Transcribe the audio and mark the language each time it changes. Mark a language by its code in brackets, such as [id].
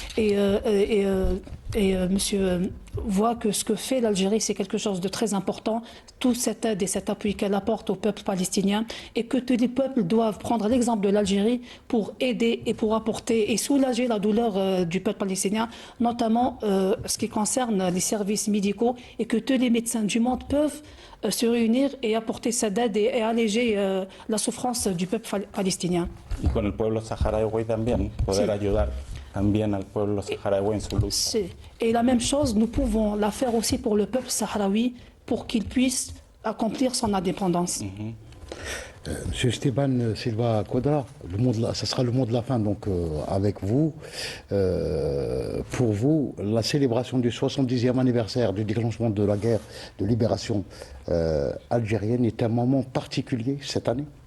[fr] Et monsieur voit que ce que fait l'Algérie, c'est quelque chose de très important, toute cette aide et cet appui qu'elle apporte au peuple palestinien, et que tous les peuples doivent prendre l'exemple de l'Algérie pour aider et pour apporter et soulager la douleur du peuple palestinien, notamment ce qui concerne les services médicaux, et que tous les médecins du monde peuvent se réunir et apporter cette aide et alléger la souffrance du peuple palestinien. [es] Y con el pueblo saharaui también, poder Sí. ayudar también al pueblo saharaui en su lucha. [fr] Et la même chose, nous pouvons la faire aussi pour le peuple sahraoui, pour qu'il puisse accomplir son indépendance. Monsieur Esteban Silva Quadra, ça sera le mot de la fin donc avec vous. Pour vous, la célébration du 70e anniversaire du déclenchement de la guerre de libération algérienne est un moment particulier cette année?